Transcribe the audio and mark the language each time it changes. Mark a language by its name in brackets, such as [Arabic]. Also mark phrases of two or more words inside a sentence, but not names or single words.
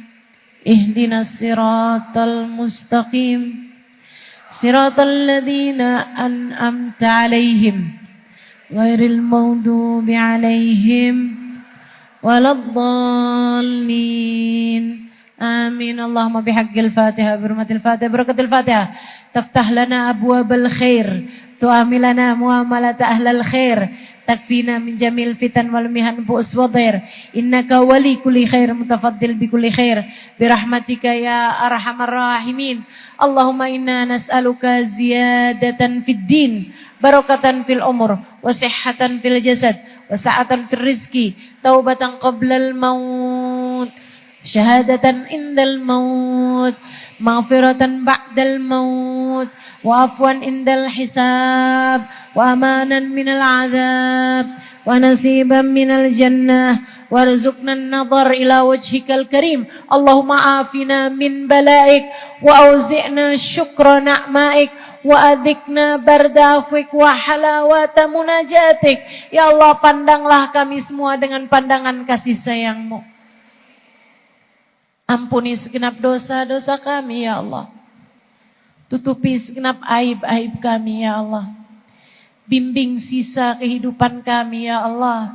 [Arabic] اهدنا الصراط المستقيم. صراط الذين أنعمت عليهم غير المغضوب عليهم ولا الضالين. آمين. اللهم بحق الفاتحة، بحرمة الفاتحة، بركة الفاتحة. تفتح لنا أبواب الخير، تعاملنا معاملة أهل الخير، تكفينا من جميع الفتن والمحن بؤس وضير. إنك ولي كل خير، متفضل بكل خير، برحمتك يا أرحم الراحمين. اللهم إنا نسألك زيادة في الدين، بركة في الأمور، وصحة في الجسد، وسعة في الرزق، توبة قبل الموت، شهادة عند الموت، مغفرة بعد الموت، وعفوا عند الحساب، وأمانا من العذاب، ونصيبا من الجنة، وارزقنا النظر إلى وجهك الكريم. اللهم عافنا من بلائك، وأوزعنا شكر نعمائك، وأذقنا برد عفوك وحلاوة مناجاتك. يا الله, [Indonesian] pandanglah kami semua dengan pandangan kasih sayang-Mu. Ampuni segenap dosa-dosa kami [Arabic] يا الله. [Indonesian] Tutupi segenap aib-aib kami [Arabic] يا الله. [Indonesian] Bimbing sisa kehidupan kami [Arabic] يا الله.